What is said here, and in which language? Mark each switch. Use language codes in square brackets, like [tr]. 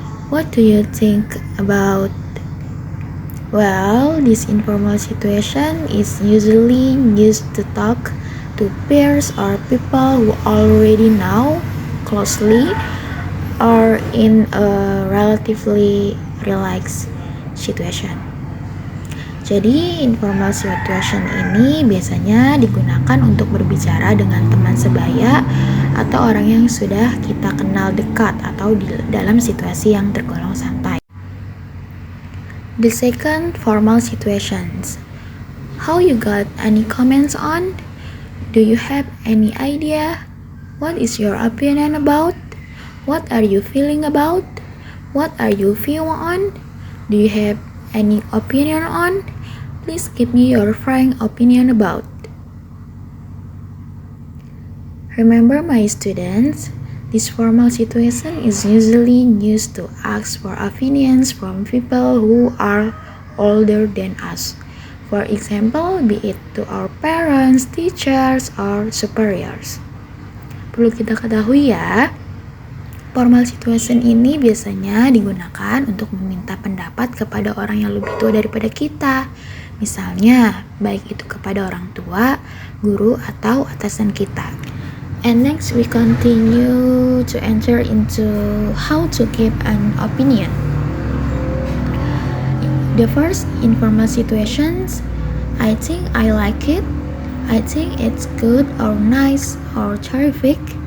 [en] What do you think about? Well, this informal situation is usually used to talk to peers or people who already know closely or in a relatively relaxed situation. [id] Jadi, informal situation ini biasanya digunakan untuk berbicara dengan teman sebaya atau orang yang sudah kita kenal dekat atau dalam situasi yang tergolong santai. [en] The second, formal situations. How you got any comments on? Do you have any idea? What is your opinion about? What are you feeling about? What are you feeling on? Do you have any opinion on? Please give me your frank opinion about. Remember, my students, this formal situation is usually used to ask for opinions from people who are older than us. For example, be it to our parents, teachers, or superiors. [id] Perlu kita ketahui ya, formal situation ini biasanya digunakan untuk meminta pendapat kepada orang yang lebih tua daripada kita. Misalnya, baik itu kepada orang tua, guru, atau atasan kita. [en] And next we continue to enter into how to give an opinion. The first, informal situations. I think I like it. I think it's good or nice or terrific.